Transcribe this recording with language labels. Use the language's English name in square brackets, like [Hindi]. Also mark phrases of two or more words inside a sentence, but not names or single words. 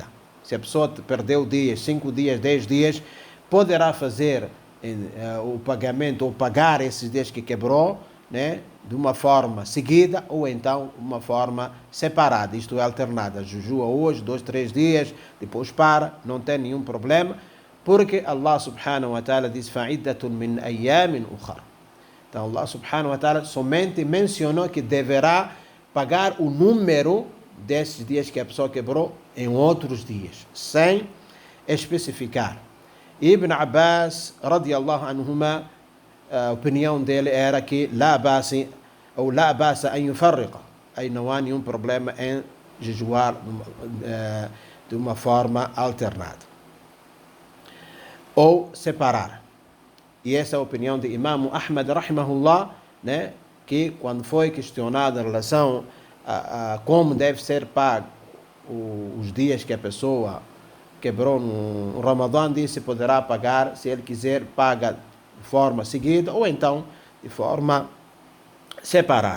[Portuguese] Se a pessoa perdeu dias, 5 dias, 10 dias, poderá fazer o pagamento ou pagar esses dias que quebrou, né, de uma forma seguida ou então uma forma separada, isto é, alternada. Jejua hoje, 2, 3 dias, depois para, não tem nenhum problema, porque Allah [Arabic] سبحانه وتعالى [Portuguese] diz [Arabic] فعدة من أيام أخر. [Portuguese] Então Allah [Arabic] سبحانه وتعالى [Portuguese] somente mencionou que deverá pagar o número desses dias que a pessoa quebrou em outros dias, sem especificar. [Arabic] Ibn Abbas, رضي الله عنهما, [Portuguese] a opinião dele era que [Arabic] لا بأس أن يفرق, [Portuguese] aí não há nenhum problema em jejuar de uma forma alternada ou separar. E essa é a opinião de Imam Ahmad rahimahullah, né, que quando foi questionado em relação a como deve ser pago os dias que a pessoa quebrou no Ramadã, disse poderá pagar, se ele quiser, paga de forma seguida ou então de forma separada.